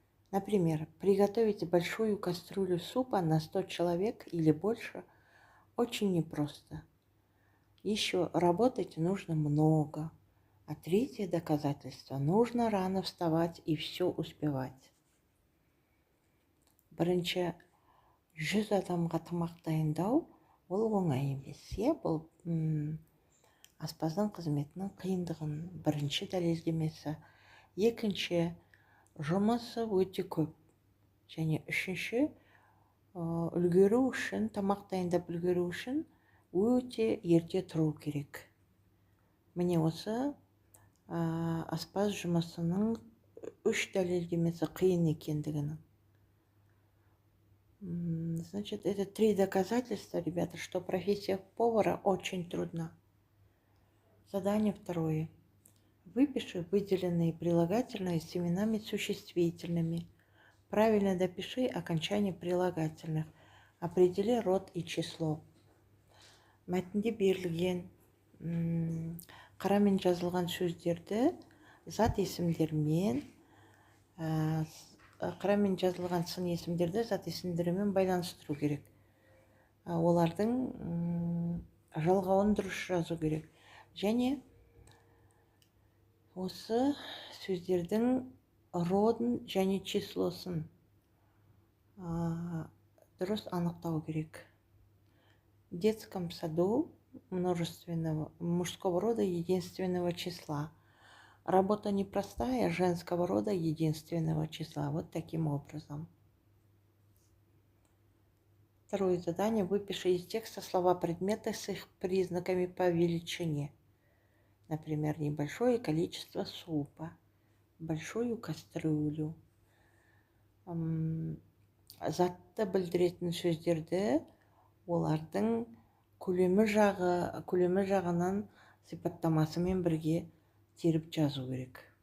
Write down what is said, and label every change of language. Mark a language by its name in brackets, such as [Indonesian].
[Russian] Например, приготовить большую кастрюлю супа на 100 человек или больше очень непросто. Еще работать нужно много. А третье доказательство: нужно рано вставать и все успевать. [Kazakh] Бірінші 100 адамға тамақ дайындау ол оңай емес. Бұл аспаздың қызметінің қиындығын бірінші дәлелдемесі. Екінші, жұмысы өте көп. Және үшінші, үлгеру үшін, тамақ дайындап үлгеру үшін өте ерте тұру керек. Міне осы аспаз жұмысының 3 дәлелдемесі қиын екендігінің. [Russian] Значит, это 3 доказательства, ребята, что профессия повара очень трудна. Задание второе. Выпиши выделенные прилагательные с именами существительными. Правильно допиши окончание прилагательных. Определи род и число. [Kazakh] Мәтінде берілген қарамен жазылған сөздерді зат есімдермен, қарамен жазылған сын есімдерді зат есімдермен байланыстыру керек. Олардың жалғауын дұрыс жазу керек. Және осы сөздердің родын және числосын дұрыс анықтау керек. [Russian] В детском саду множественного мужского рода единственного числа. Работа непростая, женского рода единственного числа. Вот таким образом. Второе задание. Выпиши из текста слова предметы с их признаками по величине. Например, небольшое количество супа, большую кастрюлю. [Kazakh] Затты білдіретін сөздерді олардың көлемі жағынан сипаттамасымен бірге теріп жазу керек.